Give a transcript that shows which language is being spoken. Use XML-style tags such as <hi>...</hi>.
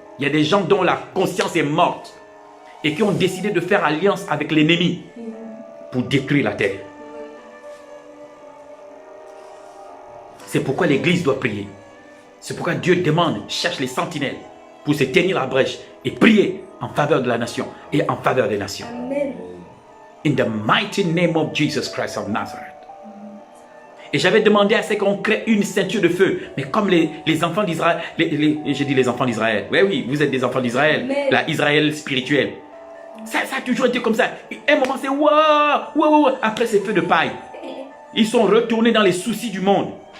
<fr>Il y a des gens dont la conscience est morte et qui ont décidé de faire alliance avec l'ennemi pour détruire la terre. C'est pourquoi l'église doit prier. C'est pourquoi Dieu demande, cherche les sentinelles pour se tenir la brèche et prier en faveur de la nation et en faveur des nations. Amen.</fr> <en>In the mighty name of Jesus Christ of Nazareth.</en> <fr>Et j'avais demandé à ce qu'on crée une ceinture de feu. Mais comme les enfants d'Israël, je dis les enfants d'Israël. Oui, vous êtes des enfants d'Israël. La Israël spirituelle. Ça a toujours été comme ça. Un moment c'est waouh. Après c'est feu de paille. Ils sont retournés dans les soucis du monde.</fr>